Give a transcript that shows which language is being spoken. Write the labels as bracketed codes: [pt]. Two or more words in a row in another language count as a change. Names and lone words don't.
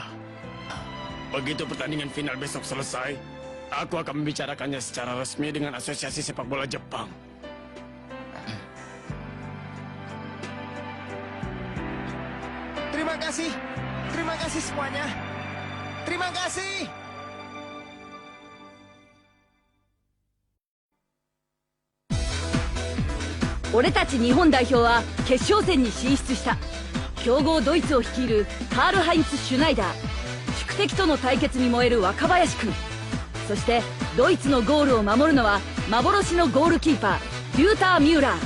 [id] Begitu pertandingan final besok selesai, aku akan membicarakannya secara resmi dengan Asosiasi Sepak Bola Jepang. Terima kasih semuanya. Terima kasih. [ja] 俺たち日本代表は決勝戦に進出した。強豪ドイツを率いるカール・ハインツ・シュナイダー、宿敵との対決に燃える若林君、そしてドイツのゴールを守るのは幻のゴールキーパーリューター・ミューラー。